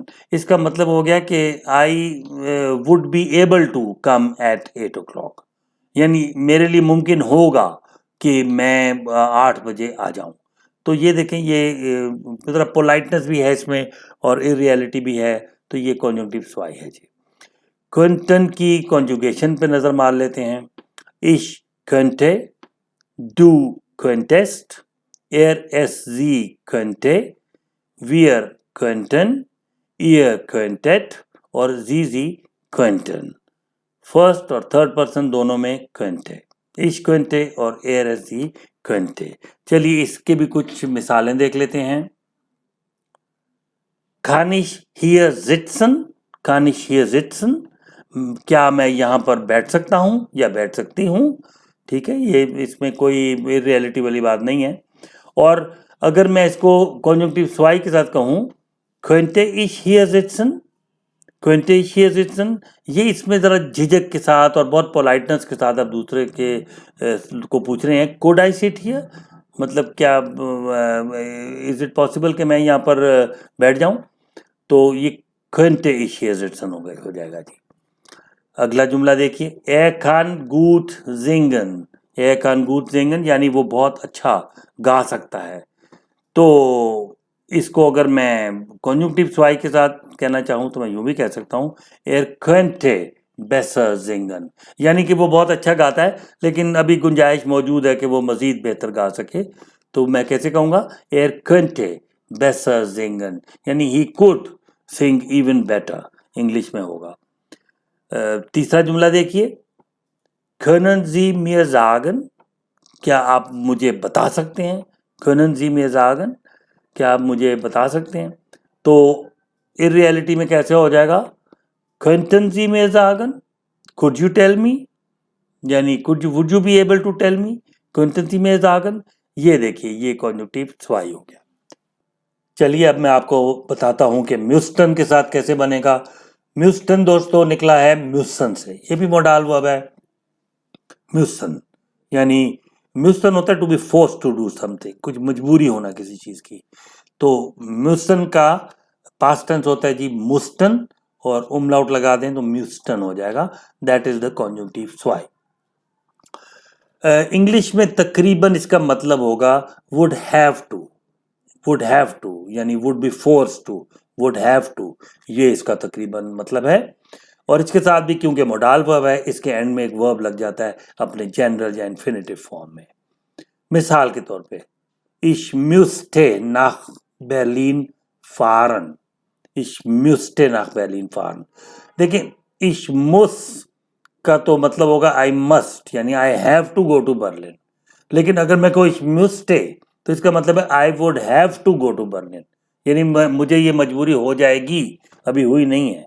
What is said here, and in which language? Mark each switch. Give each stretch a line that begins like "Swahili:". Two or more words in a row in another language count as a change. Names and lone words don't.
Urdu: اس کا مطلب ہو گیا کہ
English: I would be able to come at 8 o'clock,
Urdu: یعنی میرے لیے ممکن ہوگا کہ میں 8 بجے آ جاؤں. تو یہ دیکھیں یہ مطلب پولائٹنس بھی ہے اس میں اور اِریئلٹی بھی ہے، تو یہ
German: Konjunktiv zwei
Urdu: ہے جی. کوینٹن کی کانجوگیشن پہ نظر مار لیتے ہیں.
German: Ich könnte, du könntest, es sie könnte, wir könnten, ihr könntet और sie könnten।
Urdu: فرسٹ اور
English: third person
Urdu: دونوں میں könnte,
German: ich könnte
Urdu: और
German: es sie könnte।
Urdu: چلیے اس کے بھی کچھ مثالیں دیکھ لیتے ہیں.
German: Kann ich hier sitzen, kann ich hier sitzen,
Urdu: کیا میں یہاں پر بیٹھ سکتا ہوں یا بیٹھ سکتی ہوں. ٹھیک ہے، یہ اس میں کوئی ریئلٹی والی بات نہیں ہے. اور اگر میں اس کو
German: Konjunktiv zwei
Urdu: کے ساتھ کہوں
German: könnte ich hier sitzen, könnte ich hier sitzen,
Urdu: یہ اس میں ذرا جھجک کے ساتھ اور بہت پولائٹنس کے ساتھ آپ دوسرے کے کو پوچھ رہے ہیں
English: could I sit here,
Urdu: مطلب کیا
English: is it possible
Urdu: کہ میں یہاں پر بیٹھ جاؤں، تو یہ
German: könnte ich hier sitzen
Urdu: ہو جائے گا جی. اگلا جملہ دیکھیے,
German: er kann gut singen, er kann gut singen
Urdu: یعنی وہ بہت اچھا گا سکتا ہے. تو اس کو اگر میں
German: Konjunktiv zwei
Urdu: کے ساتھ کہنا چاہوں تو میں یوں بھی کہہ سکتا ہوں
German: er könnte besser singen,
Urdu: یعنی کہ وہ بہت اچھا گاتا ہے لیکن ابھی گنجائش موجود ہے کہ وہ مزید بہتر گا سکے. تو میں کیسے کہوں گا,
German: er könnte besser singen,
English: यानी he could sing even better,
Urdu: انگلش میں ہوگا. تیسرا جملہ دیکھیے,
German: können Sie mir sagen,
Urdu: کیا آپ مجھے بتا سکتے ہیں.
German: können Sie mir sagen,
Urdu: کیا آپ مجھے بتا سکتے ہیں. तो
English: in reality
Urdu: میں کیسے ہو جائے گا,
German: könnten Sie mir sagen,
English: could you tell me, यानी would you be able to tell me,
German: könnten Sie mir sagen।
Urdu: یہ دیکھیے، یہ
German: Konjunktiv zwei
Urdu: ہو گیا۔ چلیے اب میں آپ کو بتاتا ہوں کہ میوسٹن کے ساتھ کیسے بنے گا. میوسٹن دوستوں نکلا ہے میوسن سے، یہ بھی
English: modal verb
Urdu: है। میوسن یعنی میوسن ہوتا ہے
English: to be force to do something,
Urdu: کچھ مجبوری ہونا کسی چیز کی. تو میوسن کا
English: past tense
Urdu: ہوتا ہے جی مسٹن، اور اُملاؤٹ لگا دیں تو میوسٹن ہو جائے گا.
English: that is the
German: Konjunktiv zwei.
Urdu: انگلش میں تقریباً اس کا مطلب ہوگا
English: would have to, would have to
Urdu: यानी
English: would be force to, would have to,
Urdu: یہ اس کا تقریباً مطلب ہے. اور اس کے ساتھ بھی کیونکہ
English: modal verb
Urdu: ہے، اس کے اینڈ میں ایک ورب لگ جاتا ہے اپنے جنرل یا
English: infinitive form
Urdu: में। مثال کے طور پہ,
German: ich müsste nach Berlin fahren, ich müsste nach Berlin fahren।
Urdu: देखिए,
German: ich muss
Urdu: کا تو مطلب ہوگا
English: I must,
Urdu: यानी
English: I have to go to Berlin.
Urdu: لیکن اگر میں کہوں
German: ich müsste,
Urdu: تو اس کا مطلب ہے
English: I would have to go to Berlin,
Urdu: یعنی مجھے یہ مجبوری ہو جائے گی، ابھی ہوئی نہیں ہے.